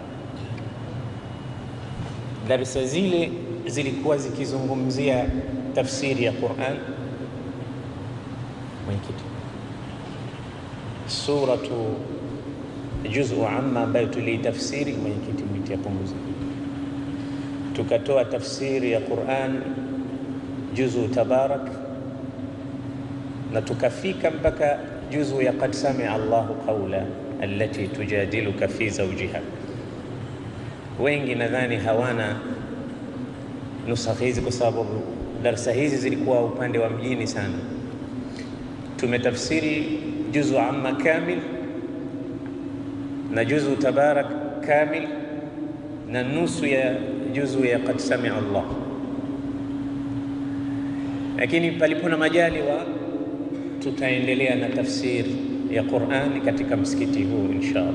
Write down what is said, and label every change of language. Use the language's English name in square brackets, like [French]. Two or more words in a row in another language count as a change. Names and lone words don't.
[Swahili] Darasa zile zilikuwa zikizungumzia tafsiri ya Qur'an, mwenyekiti, [Arabic] سورة جزء عم [Swahili] ambayo tulitafsiri, mwenyekiti mwitia punguza, tukatoa tafsiri ya Qur'an juzu tabarak, na tukafika mpaka juzu ya [Arabic] قد سمع الله قول التي تجادلك في زوجها. [Swahili] Wengi nadhani hawana nusakha hizi kwa sababu darasa hizi zilikuwa upande wa mjini sana. Tumetafsiri juzu amma kamil na juzu tabarak kamil na nusu ya juzu ya [Arabic] قد سمع الله, [Swahili] lakini palipo na majaliwa tutaendelea na tafsir ya Qur'ani katika msikiti huu inshallah.